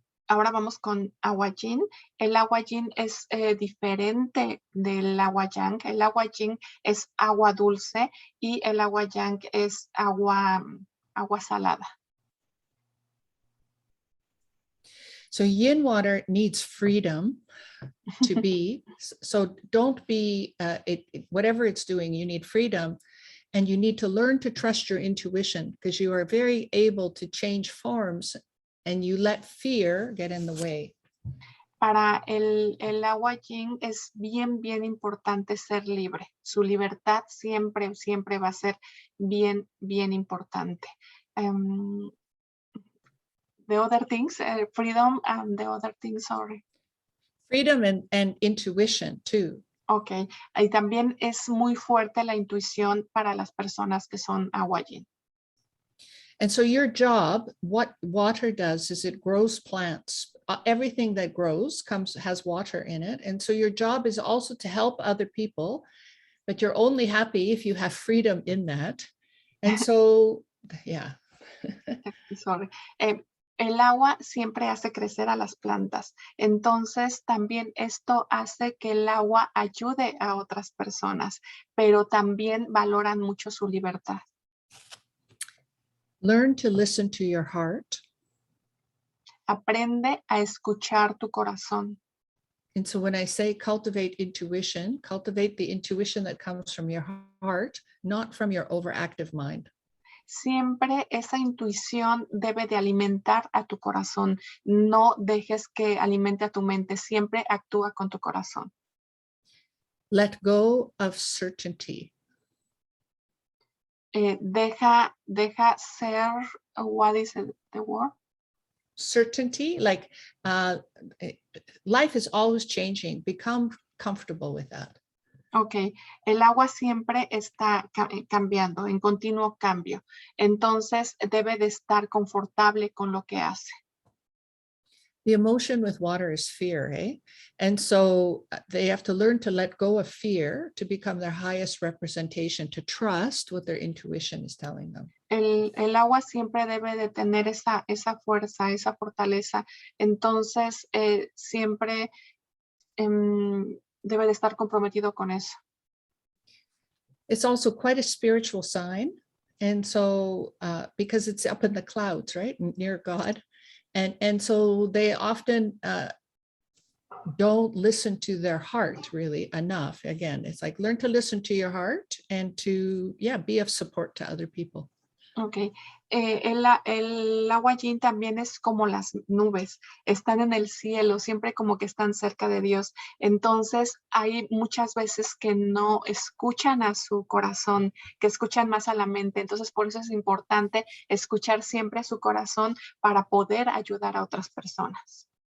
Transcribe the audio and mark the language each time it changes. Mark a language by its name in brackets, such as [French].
[Spanish] Ahora vamos con agua yin. El agua yin es diferente del agua yang. El agua yin es agua dulce y el agua yang es agua salada. [English] So yin water needs freedom to be. So don't be, whatever it's doing, you need freedom. And you need to learn to trust your intuition because you are very able to change forms and you let fear get in the way. [Spanish] Para el agua yin es bien importante ser libre. Su libertad siempre va a ser bien importante. [English] The other things, freedom and the other things, sorry. Freedom and intuition too. Okay. [Spanish] Y también es muy fuerte la intuición para las personas que son agua yin. [English] And so your job, what water does is it grows plants. Everything that grows has water in it. And so your job is also to help other people, but you're only happy if you have freedom in that. And so, yeah. Sorry. [Spanish] El agua siempre hace crecer a las plantas. Entonces, también esto hace que el agua ayude a otras personas, pero también valoran mucho su libertad. [English] Learn to listen to your heart. [Spanish] Aprende a escuchar tu corazón. [English] And so when I say cultivate intuition, cultivate the intuition that comes from your heart, not from your overactive mind. [Spanish] Siempre esa intuición debe de alimentar a tu corazón. No dejes que alimente a tu mente. Siempre actúa con tu corazón. [English] Let go of certainty. [Spanish] Deja ser, [English] what is the word? Certainty, like life is always changing. Become comfortable with that. [Spanish] Ok, el agua siempre está cambiando, en continuo cambio. Entonces debe de estar confortable con lo que hace. [English] The emotion with water is fear, eh? And so they have to learn to let go of fear to become their highest representation, to trust what their intuition is telling them. [Spanish] El agua siempre debe de tener esa fuerza, esa fortaleza. Entonces siempre debe de estar comprometido con eso. [English] It's also quite a spiritual sign. And so because it's up in the clouds, right, near God. And so they often don't listen to their heart really enough. Again, it's like learn to listen to your heart and to, be of support to other people. [Spanish] Ok, el agua yin también es como las nubes, están en el cielo, siempre como que están cerca de Dios. Entonces hay muchas veces que no escuchan a su corazón, que escuchan más a la mente. Entonces por eso es importante escuchar siempre a su corazón para poder ayudar a otras personas.